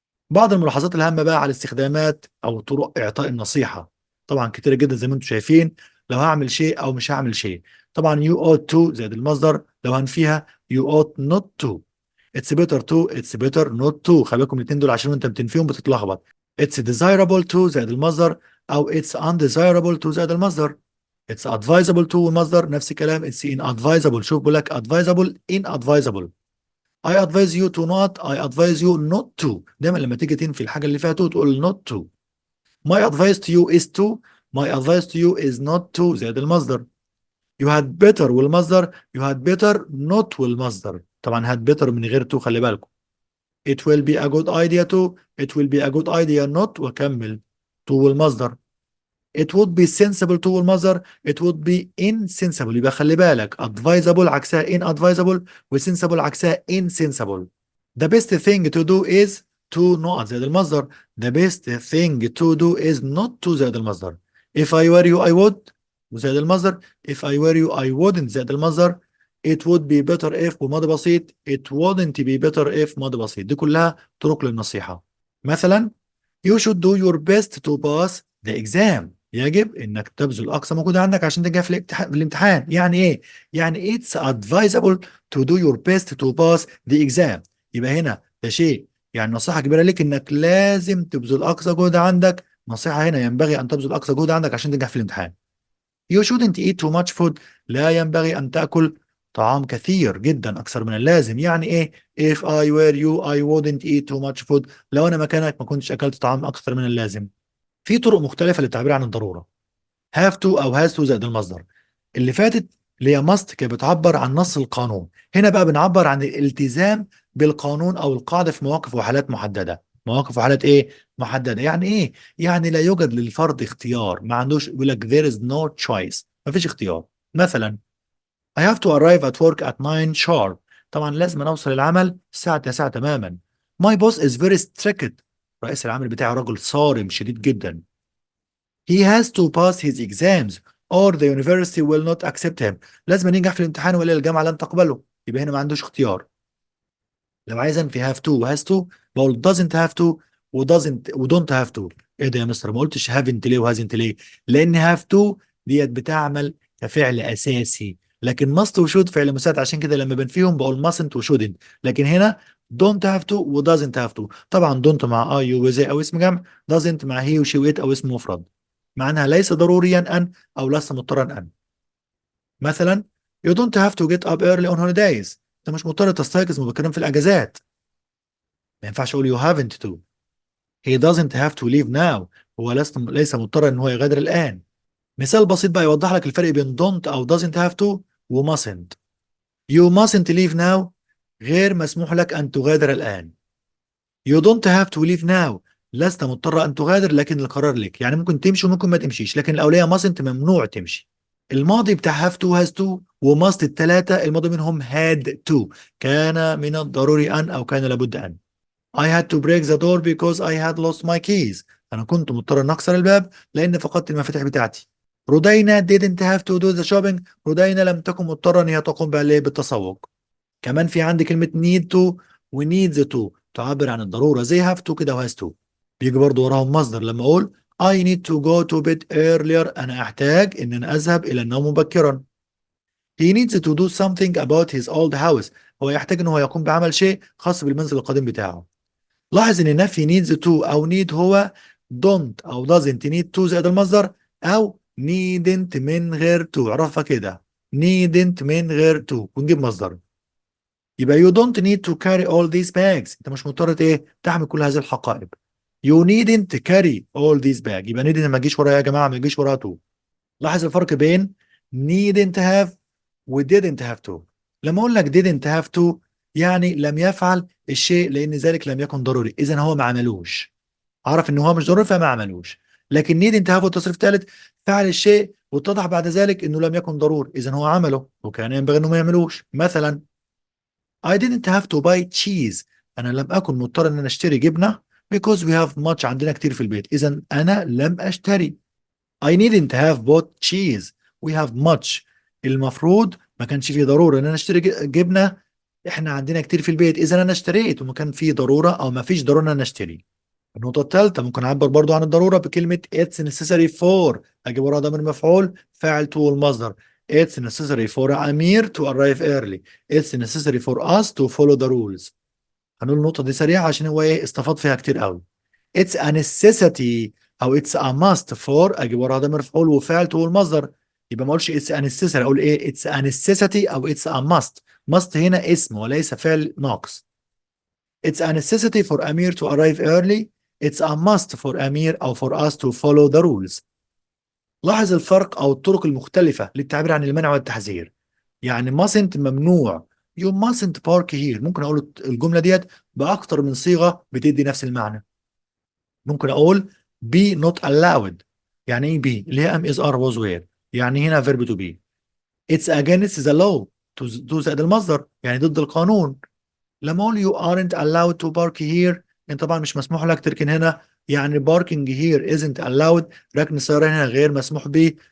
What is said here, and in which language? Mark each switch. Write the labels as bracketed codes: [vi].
[ar] بعض الملاحظات الهامة بقى على استخدامات أو طرق إعطاء النصيحة. طبعا كتير جدا زي ما أنتم شايفين. لو هعمل شيء أو مش هعمل شيء. طبعا [en] you ought to [ar] زائد المصدر. [en] لو هنفيها you ought not to. It's better to. It's better not to. [ar] خلي بالكم الاثنين دول عشان وأنت بتنفيهم بتتلخبط. [en] It's desirable to زائد المصدر، أو it's undesirable to زائد المصدر. It's advisable to والمصدر نفس الكلام. It's inadvisable. [ar] شوف بقول لك [en] advisable inadvisable. I advise you to not. I advise you not to. [ar] دايما لما تيجي تنفي الحاجة اللي فيها to تقول not to. [en] My advice to you is to. My advice to you is not to زائد المصدر. You had better والمصدر. You had better not والمصدر. [ar] طبعا had better من غير to خلي بالكم. [en] It will be a good idea to. It will be a good idea not وكمل to والمصدر. It would be sensible to والمصدر. It would be insensible. [ar] يبقى خلي بالك advisable عكسها inadvisable وsensible عكسها insensible. [en] The best thing to do is to not زائد المصدر. The best thing to do is not to زائد المصدر. If I were you I would وزائد المصدر. If I were you I wouldn't زائد المصدر. It would be better if وماضي بسيط. It wouldn't be better if ماضي بسيط. [ar] دي كلها طرق للنصيحة. [en] مثلا You should do your best to pass the exam. [ar] يجب انك تبذل اقصى مجهود عندك عشان تنجح في الامتحان. يعني ايه؟ يعني [en] it's advisable to do your best to pass the exam. [ar] يبقى هنا ده شيء يعني نصيحة كبيرة لك انك لازم تبذل اقصى جهد عندك. نصيحة هنا ينبغي ان تبذل اقصى جهد عندك عشان تنجح في الامتحان. [en] You shouldn't eat too much food. [ar] لا ينبغي ان تأكل طعام كثير جدا اكثر من اللازم. يعني ايه؟ [en] If I were you I wouldn't eat too much food. [ar] لو انا مكانك ما كنتش اكلت طعام اكثر من اللازم. في طرق مختلفة للتعبير عن الضرورة. [en] have to أو has to زائد المصدر. [ar] اللي فاتت اللي هي must كانت بتعبر عن نص القانون. هنا بقى بنعبر عن الالتزام بالقانون أو القاعدة في مواقف وحالات محددة. مواقف وحالات إيه؟ محددة. يعني إيه؟ يعني لا يوجد للفرد اختيار. ما عندوش، يقول لك [en] there is no choice. [ar] ما فيش اختيار. [en] مثلا I have to arrive at work at 9 sharp. [ar] طبعا لازم أنا أوصل العمل الساعة 9 تماما. [en] My boss is very strict. [ar] رئيس العمل بتاعي رجل صارم شديد جدا. [en] He has to pass his exams or the university will not accept him. [ar] لازم ينجح في الامتحان ولا الجامعة لن تقبله. يبقى هنا ما عندوش اختيار. لو عايز انفي have to و has to بقول doesn't have to و doesn't و don't have to. ايه ده يا مستر؟ ما قلتش haven't ليه و hasn't ليه؟ لان have to ديت بتعمل كفعل اساسي، لكن must و should فعل مساعد. عشان كده لما بنفيهم بقول mustn't و shouldn't. [en] لكن هنا don't have to و doesn't have to. [ar] طبعا don't مع I و they او اسم جمع. doesn't مع he و she و it او اسم مفرد. معناها ليس ضروريا أن أو لست مضطرا أن. [en] مثلا you don't have to get up early on holidays. [ar] أنت مش مضطر تستيقظ مبكرا في الأجازات. ما ينفعش أقول [en] you haven't to. he doesn't have to leave now. [ar] هو ليس مضطر إن هو يغادر الآن. مثال بسيط بقى يوضح لك الفرق بين don't أو doesn't have to و mustn't. [en] you mustn't leave now. [ar] غير مسموح لك أن تغادر الآن. [en] you don't have to leave now. [ar] لست مضطر أن تغادر لكن القرار لك. يعني ممكن تمشي وممكن ما تمشيش، لكن الأولية mustn't ممنوع تمشي. الماضي بتاع have to has to وmust الثلاثة الماضي منهم had to. كان من الضروري أن أو كان لابد أن. [en] I had to break the door because I had lost my keys. [ar] أنا كنت مضطر أن أكسر الباب لأن فقدت المفاتيح بتاعتي. [en] رودينا didn't have to do the shopping. [ar] رودينا لم تكن مضطرة أن هي تقوم بالتسوق. كمان في عندي كلمة need to و needs to تعبر عن الضرورة زي have to كده و has to. بيجي برضو وراهم مصدر. لما أقول [en] I need to go to bed earlier [ar] أنا أحتاج إن أنا أذهب إلى النوم مبكرا. [en] He needs to do something about his old house. [ar] هو يحتاج إن هو يقوم بعمل شيء خاص بالمنزل القديم بتاعه. لاحظ إن نفي needs to أو need هو don't أو doesn't need to زائد المصدر أو needn't من غير to. عرفها كده needn't من غير to ونجيب مصدر. [en] يبقى you don't need to carry all these bags. [ar] انت مش مضطر ايه تحمل كل هذه الحقائب. [en] you needn't carry all these bags. [ar] يبقى needn't ما تجيش ورايا يا جماعه، ما تجيش وراها to. لاحظ الفرق بين [en] needn't have و didn't have to. [ar] لما اقول لك didn't have to يعني لم يفعل الشيء لان ذلك لم يكن ضروري، اذا هو ما عملوش، عرف ان هو مش ضروري فما عملوش. لكن needn't have والتصريف الثالث فعل الشيء واتضح بعد ذلك انه لم يكن ضروري، اذا هو عمله وكان ينبغي انه ما يعملوش. [en] مثلا I didn't have to buy cheese. [ar] انا لم اكن مضطر ان انا اشتري جبنه [en] because we have much، [ar] عندنا كتير في البيت، اذا انا لم اشتري. [en] I needn't have bought cheese. We have much. [ar] المفروض ما كانش فيه ضرورة ان انا اشتري جبنة، احنا عندنا كتير في البيت، اذا انا اشتريت وما كان فيه ضرورة او ما فيش ضرورة ان انا اشتري. النقطة الثالثة ممكن اعبر برضو عن الضرورة بكلمة it's necessary for، اجيب وراها ضمير مفعول فاعل to المصدر. [en] It's necessary for Amir to arrive early. It's necessary for us to follow the rules. [ar] هنقول النقطة دي سريعة عشان هو ايه استفاض فيها كتير قوي. [en] It's a necessity او it's a must for، اجيب وراها ضمير مفعول وفعل تو المصدر. يبقى ما اقولش it's a necessary، اقول ايه it's a necessity او it's a must. [ar] must هنا اسم وليس فعل ناقص. [en] It's a necessity for Amir to arrive early. It's a must for Amir او for us to follow the rules. [ar] لاحظ الفرق او الطرق المختلفة للتعبير عن المنع والتحذير. يعني mustn't ممنوع، [en] you mustn't park here، [ar] ممكن اقول الجملة ديت باكتر من صيغة بتدي نفس المعنى. ممكن اقول be not allowed. يعني ايه be؟ اللي هي am is are was were، يعني هنا verb to be. [en] it's against the law to [ar] زائد المصدر يعني ضد القانون. لما اقول [en] you aren't allowed to park here، [ar] انت طبعا مش مسموح لك تركن هنا، يعني [en] parking here isn't allowed، [ar] ركن السيارة هنا غير مسموح به.